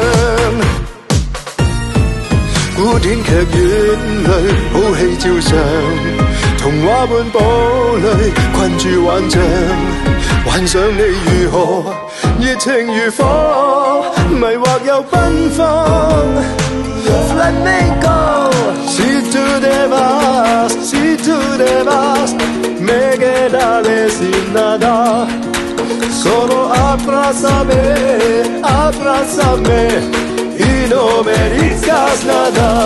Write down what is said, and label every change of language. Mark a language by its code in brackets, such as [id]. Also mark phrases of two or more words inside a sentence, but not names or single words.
[yue] 古典劇院裏好戲照常，童話般堡壘困住幻象，幻想你如何熱情如火，迷惑又奔放。 [es] Flamenco, si tu te vas, si tu te vas, me quedaré sin nada. Solo abrázame, abrázame y no me digas nada.